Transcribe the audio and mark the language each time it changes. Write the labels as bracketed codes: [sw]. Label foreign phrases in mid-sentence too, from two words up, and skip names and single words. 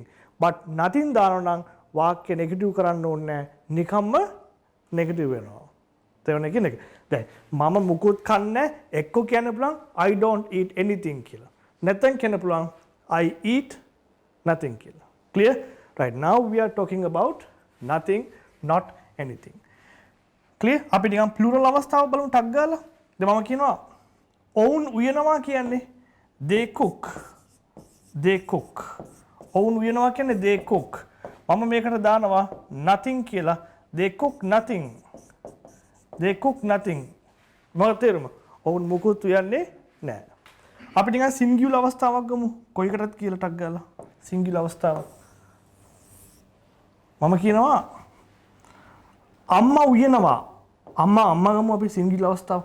[en] but nothing [si] දානවා නම් වාක්‍ය නෙගටිව් කරන්න ඕනේ නැහැ. නිකම්ම නෙගටිව් වෙනවා. තේරුණා කියන්නේ? දැන් මම මුකුත් කන්නේ එක්ක කියන්න පුළුවන් [en] I don't eat anything [si] කියලා. නැත්නම් කියන්න පුළුවන් [en] I eat nothing [si] කියලා. Clear? [en] Right, now we are talking about nothing, not anything. Clear? [si] අපි නිකන් plural අවස්ථාව බලමු ටක් ගාලා. දැන් මම කියනවා ඔවුන් උයනවා කියන්නේ [en] they cook. They cook. [si] ඔවුන් උයනවා කියන්නේ [en] they cook. [si] මම මේකට දානවා nothing කියලා. [en] They cook nothing. They cook nothing. [si] මොකද තේරුම? ඔවුන් මුකුත් උයන්නේ නැහැ. අපි නිකන් singular අවස්ථාවක් ගමු. කොයිකටද කියලා ටක් ගාලා. singular අවස්ථාව. මම කියනවා අම්මා උයනවා. අම්මා ගමු අපි singular අවස්ථාව.